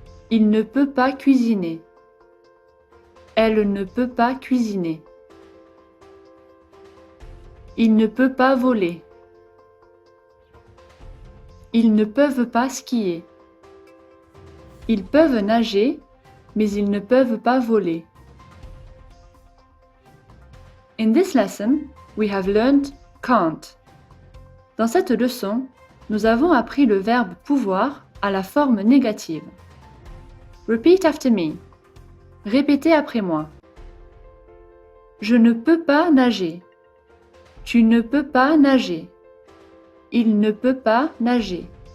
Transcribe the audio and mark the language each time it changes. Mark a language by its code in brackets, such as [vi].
[fr] Il ne peut pas cuisiner. Elle ne peut pas cuisiner. Il ne peut pas voler. Ils ne peuvent pas skier. Ils peuvent nager, mais ils ne peuvent pas voler. [en] In this lesson, we have learned can't. [fr] Dans cette leçon, nous avons appris le verbe pouvoir à la forme négative. [en] Repeat after me. [fr] Répétez après moi. Je ne peux pas nager. Tu ne peux pas nager. Il ne peut pas nager.